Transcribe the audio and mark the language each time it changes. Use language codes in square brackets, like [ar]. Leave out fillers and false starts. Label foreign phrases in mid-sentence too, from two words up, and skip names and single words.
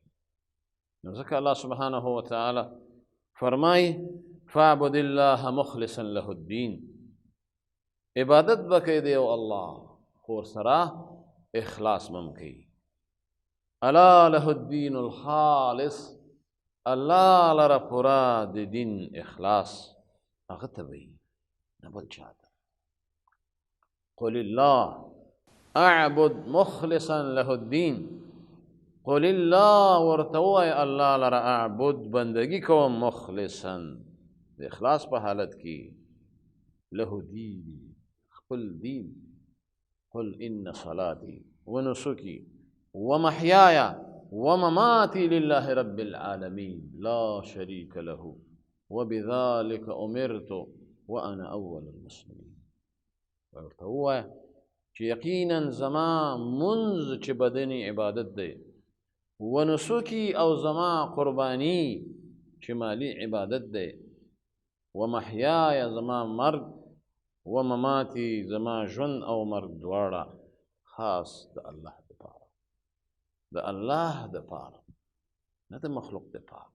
[ps] نو ځکه الله سبحانه وتعالی فرمایي [ar] فاعبد الله مخلصا له الدین، [ps] عبادت به کوي دی الله، خو ورسره اخلاص به هم کوي. [ar] الا له الدین الخالص، [ps] الله لره پوره د دین اخلاص هغه ته وایي، نه بل چا ته. [ar] قل الله اعبد مخلصا له الدین، قل الله [ps] ورته ووایه الله لره اعبد بندگی کوم، مخلصا د اخلاص په حالت کې، [ar] له دین [ps] خپل دین. [ar] قل ان صلاتي ونسكي ومحياي ومماتي لله رب العالمين لا شريك له وبذلك امرت وانا اول المسلمين. [ps] ورته ووایه چې یقینا زما منځ چې بدني عبادت دی، ونسکی او زما قربانی چې مالی عبادت دی، ومحیای زما مرگ، ومماتی زما ژوند او مرگ دواړه خاص د الله دپاره، د الله دپاره، نه د مخلوق دپاره.